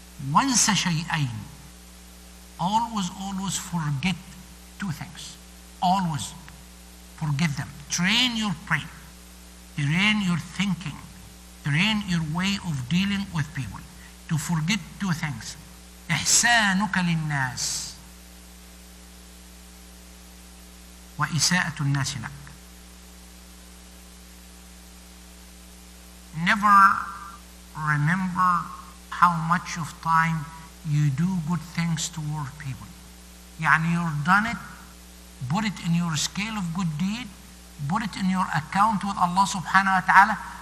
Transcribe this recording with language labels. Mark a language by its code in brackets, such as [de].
[ar] وَانْسَ شَيْئَيْنِ. [en] Always forget two things. Always forget them. Train your brain, train your thinking, train your way of dealing with people to forget two things. [ar] إحسانك للناس وإساءة الناس لك. [en] Never remember how much of time you do good things toward people. You've done it, put it in your scale of good deed, put it in your account with Allah subhanahu wa ta'ala.